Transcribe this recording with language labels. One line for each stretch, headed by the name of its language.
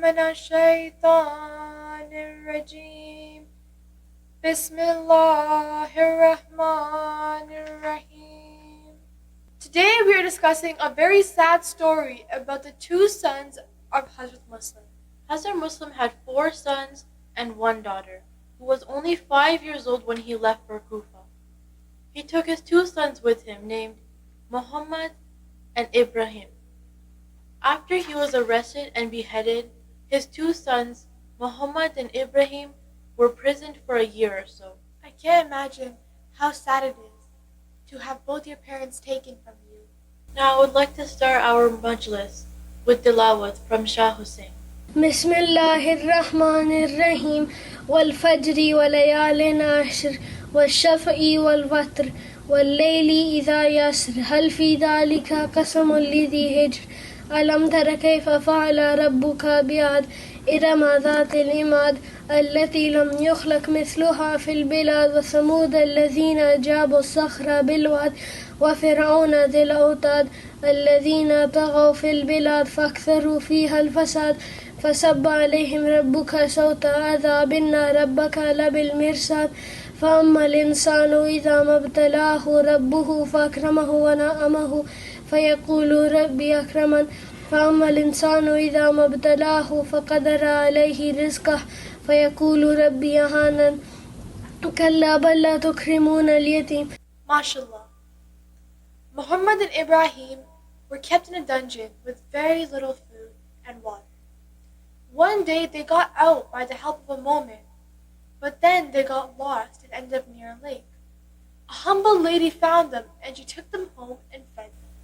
Arabic: الشيطان الرجيم بسم الله الرحمن الرحيم.
English: Today we are discussing a very sad story about the two sons of Hazrat Muslim. Hazrat Muslim had 4 sons and 1 daughter, who was only 5 years old when he left for Kufa. He took his 2 sons with him, named Muhammad and Ibrahim. After he was arrested and beheaded, his 2 sons, Muhammad and Ibrahim, were imprisoned for a year or so. I can't imagine how sad it is to have both your parents taken from you. Now I would like to start our majlis with tilawat from Shah Hussain.
Arabic: بسم الله الرحمن الرحيم والفجر وليال عشر والشفع والوتر والليل إذا يسر هل في ذلك قسم لذي هجر ألم تر كيف فعل ربك بعاد إرم ذات العماد التي لم يخلق مثلها في البلاد وثمود الذين جابوا الصخر بالواد وفرعون ذي الأوتاد الذين طغوا في البلاد فأكثروا فيها الفساد فصب عليهم ربك صوت عذاب إن ربك لبالمرصاد فأما الإنسان إذا ما ابتلاه ربه فأكرمه ونعمه فيقول ربي أكرمن فأما الإنسان إذا ما ابتلاه فقدر عليه رزقه فيقول ربي أهانن كلا بل لا تكرمون اليتيم. MashaAllah.
English: Muhammad and Ibrahim were kept in a dungeon with very little food and water. One day they got out by the help of a moment, but then they got lost and ended up near a lake. A humble lady found them and she took them home and fed them.